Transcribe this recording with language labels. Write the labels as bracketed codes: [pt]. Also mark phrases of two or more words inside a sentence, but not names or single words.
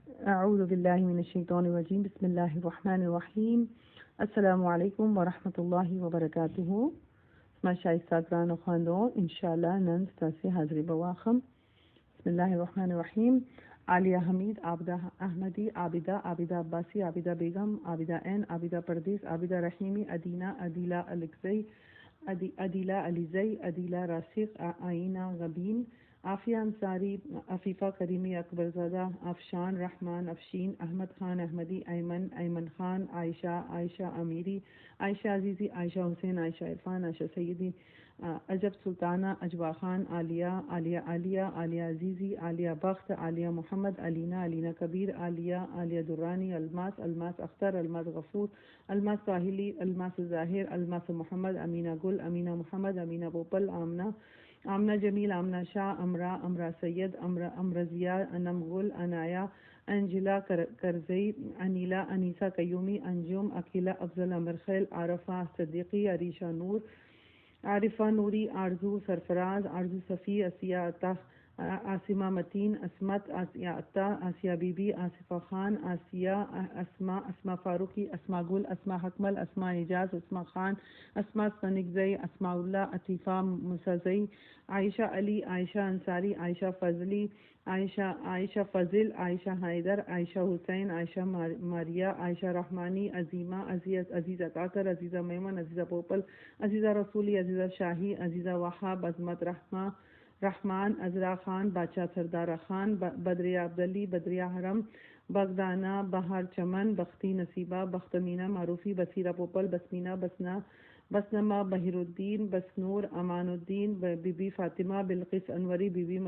[ar] اعوذ باللہ من الشیطان الرجیم بسم اللہ الرحمن الرحیم السلام علیکم ورحمۃ اللہ وبرکاتہ. [ps] ما شائستہ گران و خواندون [ar] انشاءاللہ [ps] نن ستاسې حاضری بواخم. [ar] بسم اللہ الرحمن الرحیم. [ps] عالیہ حمید، عابدہ احمدی، عابدہ عباسی، عابدہ بیگم، عابدہ این، عابدہ پردیس، عابدہ رحیمی، ادینہ، عدیلہ الکزئی، عدیلہ علیزئی، عدیلہ راسخ، آئینہ غبین، عافیہ انصاری، عفیفہ کریمی، اکبر زادہ، افشان رحمان، افشین، احمد خان احمدی، ایمن خان، عائشہ امیری، عائشہ عزیزی، عائشہ حسین، عائشہ عرفان، عائشہ سیدی، عجب سلطانہ، اجوا خان، عالیہ عزیزی، عالیہ بخت، عالیہ محمد، علینہ کبیر، عالیہ درانی، الماس اختر، الماس غفور، الماس ساحلی، الماس ظاہر، الماس محمد، امینہ گل، امینہ محمد، امینہ بوپل، آمنہ جمیل، آمنہ شاہ، امرا سید، امرضیہ، انم گل، عنایہ، انجلا کرزئی، انیلا، انیسہ قیومی، انجم، عقیلہ، افضل، امرخیل، عارفہ صدیقی، عارفہ نوری، آرزو سرفراز، آرزو صفی، اسیہ عطا، عاصمہ متین، عصمت، آسیہ عطا، آسیہ بی بی، آصفہ خان، آسیہ، اسما فاروقی، اسما گل، اسما حکمل، اسما اعجاز، اسما خان، اسما سنگزئی، اسما اللہ، عطیفہ مسزئی، عائشہ علی، عائشہ انصاری، عائشہ فضلی، عائشہ فضل، عائشہ حیدر، عائشہ حسین، عائشہ ماریہ، عائشہ رحمانی، عظیمہ، عزیزہ کاکر، عزیزہ میمن، عزیزہ پوپل، عزیزہ رسولی، عزیزہ شاہی، عزیزہ وہاب، عظمت رحمان، عذرا خان، بادشاہ سردارہ خان، بدریہ عبدلی، بدریہ حرم، بغدانہ، بہار چمن، بختی نصیبہ، بختمینہ، معروفی، بصیرہ پوپل، بسمینہ، بسنمہ، بہیر الدین، بسنور، امان الدین، بی بی فاطمہ، بلقیس انوری، بی بی